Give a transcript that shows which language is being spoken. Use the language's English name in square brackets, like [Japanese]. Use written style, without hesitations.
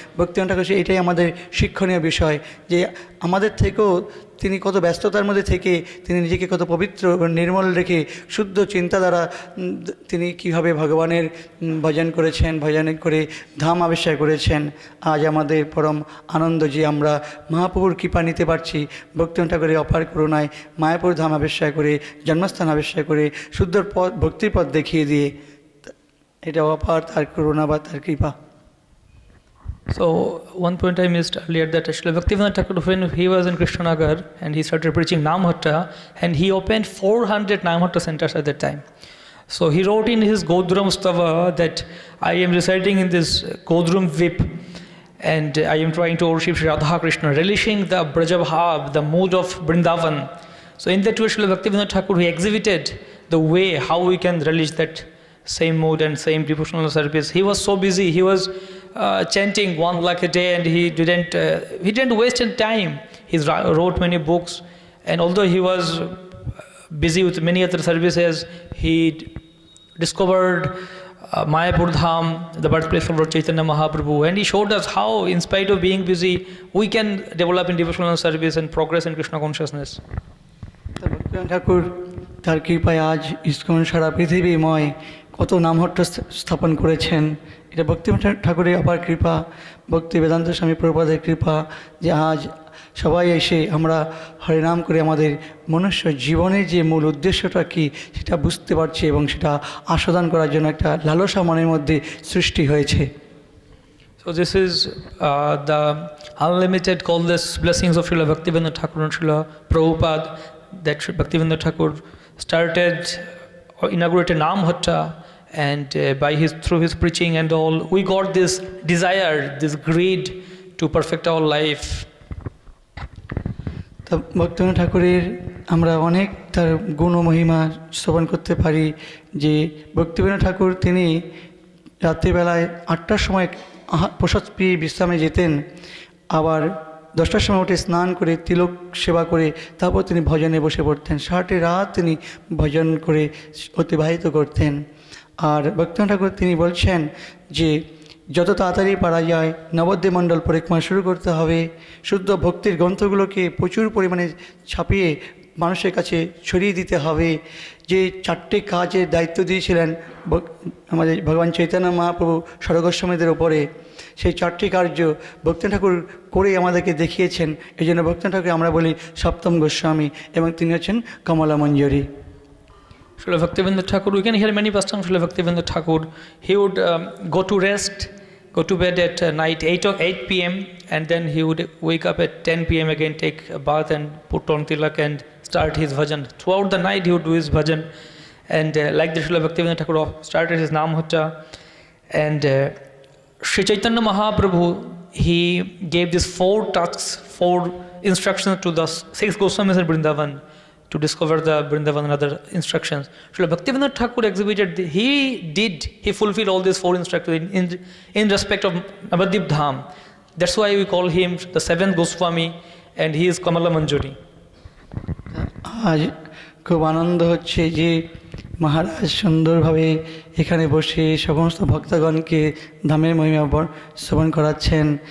[Bangla] ভক্তিবিনোদ ঠাকুর এটাই আমাদের শিক্ষণীয় বিষয়, যে আমাদের থেকেও তিনি কত ব্যস্ততার মধ্যে থেকে তিনি নিজেকে কত পবিত্র নির্মল রেখে শুদ্ধ চিন্তা দ্বারা তিনি কীভাবে ভগবানের ভজন করেছেন, ভজন করে ধাম আবিষ্কার করেছেন। আজ আমাদের পরম আনন্দ যে আমরা মহাপ্রভুর কৃপা নিতে পারছি, ভক্তিবিনোদ ঠাকুরের অপার করুণায় মায়াপুর ধাম আবিষ্কার করে, জন্মস্থান আবিষ্কার করে, শুদ্ধ পথ ভক্তির পথ দেখিয়ে দিয়ে, এটা অপার তার করুণা বা তার কৃপা। [English] So one point I missed earlier, that actually Bhaktivinoda Thakur, when he was in Krishnanagar and he started preaching Namhatta, and he opened 400 Namhatta centers at that time. So he wrote in his Godram Stava that I am residing in this Godram Vip and I am trying to worship Shri Radha Krishna, relishing the Brajabhav, the mood of Vrindavan. So in that way, Srila Bhaktivinoda Thakur, he exhibited the way how we can relish that same mood and same devotional service. He was so busy, he was chanting 1 lakh a day, and he didn't waste any time. He wrote many books, and although he was busy with many other services, he discovered Mayapur Dham, the birthplace of Lord Chaitanya Mahaprabhu, and he showed us how, in spite of being busy, we can develop in devotional service and progress in Krishna consciousness. [Bangla] Bhaktivinod ঠাকুর তার কৃপায় আজ ISKCON সারা পৃথিবীময় কত নামহট্ট স্থাপন করেছেন। এটা ভক্তিবিনোদ ঠাকুরের অপার কৃপা, ভক্তি বেদান্ত স্বামী প্রভুপাদের কৃপা, যে আজ সবাই এসে আমরা হরিনাম করে আমাদের মনুষ্য জীবনের যে মূল উদ্দেশ্যটা কী সেটা বুঝতে পারছি এবং সেটা আস্বাদন করার জন্য একটা লালসা মনের মধ্যে সৃষ্টি হয়েছে। [English] So this is the unlimited countless blessings of Srila Bhaktivinoda Thakur and Srila Prabhupada, that Bhaktivinoda Thakur started or inaugurated Namhatta, and through his preaching and all, we got this desire, this greed to perfect our life. [Bangla] তা ভক্তিবিনোদ ঠাকুরের আমরা অনেক তার গুণ ও মহিমা শ্রবণ করতে পারি। যে ভক্তিবিনোদ ঠাকুর তিনি রাত্রিবেলায় 8টার সময় প্রসাদ পেয়ে বিশ্রামে যেতেন, আবার 10টার সময় উঠে স্নান করে তিলক সেবা করে তারপর তিনি ভজনে বসে পড়তেন। 6টি রাত তিনি ভজন করে অতিবাহিত করতেন। আর ভক্তিবিনোদ ঠাকুর তিনি বলছেন যে যত তাড়াতাড়ি পারা যায় নবদ্বীপ মণ্ডল পরিক্রমা শুরু করতে হবে, শুদ্ধ ভক্তির গ্রন্থগুলোকে প্রচুর পরিমাণে ছাপিয়ে মানুষের কাছে ছড়িয়ে দিতে হবে। যে 4টে কাজের দায়িত্ব দিয়েছিলেন আমাদের ভগবান চৈতন্য মহাপ্রভু স্বর্গস্বামীদের ওপরে, সেই 4টি কার্য ভক্তিবিনোদ ঠাকুর করেই আমাদেরকে দেখিয়েছেন। এই জন্য ভক্তিবিনোদ ঠাকুর আমরা বলি সপ্তম গোস্বামী, এবং তিনি হচ্ছেন কমলা Manjari. [English] Srila Bhaktivinoda Thakur, we can hear many pastimes of Srila Bhaktivinoda Thakur. He would go to rest, go to bed at night 8 p.m. and then he would wake up at 10 p.m. again, take a bath and put on tilak and start his bhajan. Throughout the night he would do his bhajan, and like the Srila Bhaktivinoda Thakur started his Namhatta, and Sri Chaitanya Mahaprabhu, he gave these 4 tasks, 4 instructions to the 6 Goswamis in Vrindavan to discover the Vrindavan and other instructions. Srila Bhaktivinoda Thakur exhibited, he fulfilled all these 4 instructions in respect of Navadvip Dham. That's why we call him the 7th Goswami, and he is Kamala Manjari. [Bangla] আজ খুব আনন্দ হচ্ছে যে মহারাজ সুন্দরভাবে এখানে বসে সমস্ত ভক্তগণকে ধামের মহিমা শ্রবণ করাচ্ছেন।